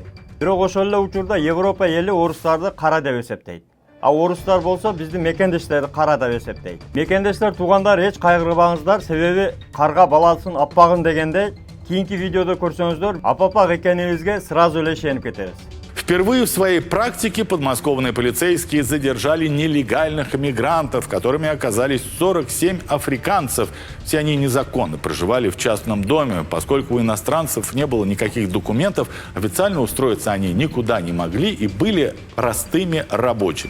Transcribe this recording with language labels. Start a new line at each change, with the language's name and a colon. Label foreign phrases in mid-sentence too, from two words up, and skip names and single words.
Kyrgyz: Бирок ошол эле учурда Европа эли орустарды кара деп эсептейт. А орустар болсо биздин мекендештерди кара деп эсептейт. Мекендештер туугандар эч кайгырбаңыздар, себеби карга баласын аппагын дегендей, кийинки видеодо көрсөңүздөр, апапак экениңизге сразу эле ишенип кетебиз.
Russian: Впервые в своей практике подмосковные полицейские задержали нелегальных иммигрантов, которыми оказались 47 африканцев. Все они незаконно проживали в частном доме. Поскольку у иностранцев не было никаких документов, официально устроиться они никуда не могли и были простыми рабочими.